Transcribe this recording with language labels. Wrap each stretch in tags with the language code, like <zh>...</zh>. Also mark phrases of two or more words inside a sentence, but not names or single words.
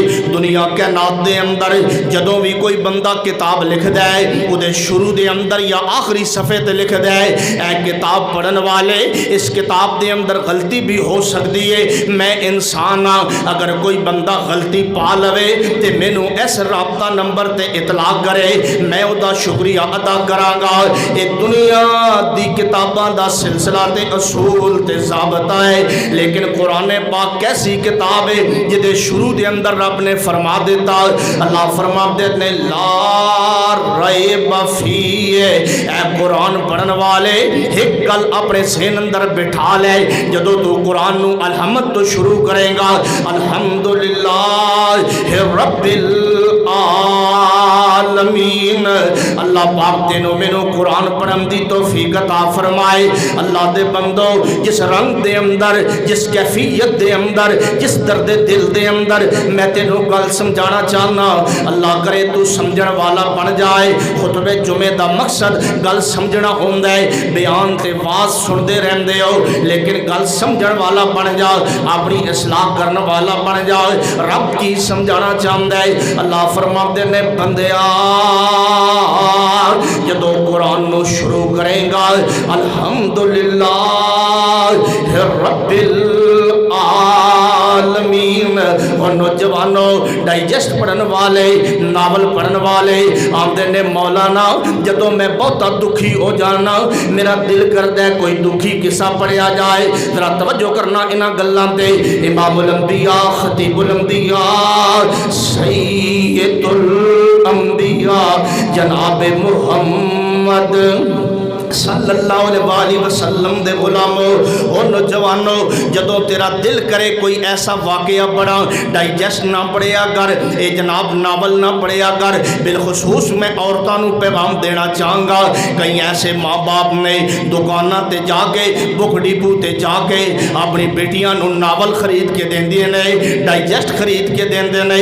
<pa>دنیا کائنات دے اندر جدوں بھی کوئی بندہ کتاب لکھدا ہے اوہدے شروع دے اندر یا آخری صفحے تے لکھدا ہے اے کتاب پڑھن والے اس کتاب دے اندر غلطی بھی ہو سکتی ہے، میں انسان ہاں، اگر کوئی بندہ غلطی پا لوے تو مینوں اس رابطہ نمبر تے اطلاع کرے، میں اسکا شکریہ ادا کراں گا. یہ دنیا دی کتاباں دا سلسلہ تے اصول تے ضابطہ ہے، لیکن قرآن پاک کیسی کتاب ہے جہدے شروع دے اندر رب نے فرما دتا، اللہ فرماتے نے</pa> <ar>لا ريب فيه.</ar> <pa>اے قرآن پڑھن والے ایک گل اپنے سین اندر بٹھا لے، جدوں تو قرآن نوں الحمد تو شروع کرے گا,</pa> <ar>الحمد لله رب العالمين.</ar> <pa>اللہ پاک تینوں مینوں قرآن پڑھن دی توفیق عطا فرمائے. اللہ دے بندو جس رنگ دے اندر، جس کیفیت دے اندر، جس درد دل دے اندر میں تینوں گل سمجھانا چاہنا، اللہ کرے تو سمجھن والا بن جائے. خطبے جمعے دا مقصد گل سمجھنا ہوندا ہے، بیان تے وعظ سنتے رہندے ہو لیکن گل سمجھن والا بن جا، اپنی اصلاح کرنے والا بن جا. رب کی سمجھانا چاہتا ہے، اللہ فرماتے نے بندیا جدوں قرآن نوں شروع کرے گا</pa> <ar>الحمد لله رب العالمين.</ar> <pa>اور نوجوانوں ڈائجسٹ پڑھن والے، ناول پڑھن والے آندے نے مولانا جدوں میں بہتا دکھی ہو جانا میرا دل کرتا ہے کوئی دکھی قصہ پڑھیا جائے. ذرا توجہ کرنا انہاں گلاں تے.</pa> <ar>إمام الأنبياء خطيب الأنبياء سيد الأنبياء</ar> <pa>جناب محمد</pa> <ar>صلى الله عليه وسلم</ar> <pa>دے غلامو او نوجوانو، جدوں تیرا دل کرے کوئی ایسا واقعہ بڑا ڈائجسٹ نہ پڑھیا کر، اے جناب ناول نہ پڑھیا کر.</pa> <ur>بالخصوص میں عورتوں کو پیغام دینا چاہوں گا,</ur> <pa>کئی ایسے ماں باپ نے دکانا تے جا کے بک ڈپو تے جا کے اپنی بیٹیاں نوں ناول خرید کے دیندے نے، ڈائجسٹ خرید کے دیندے نے.</pa>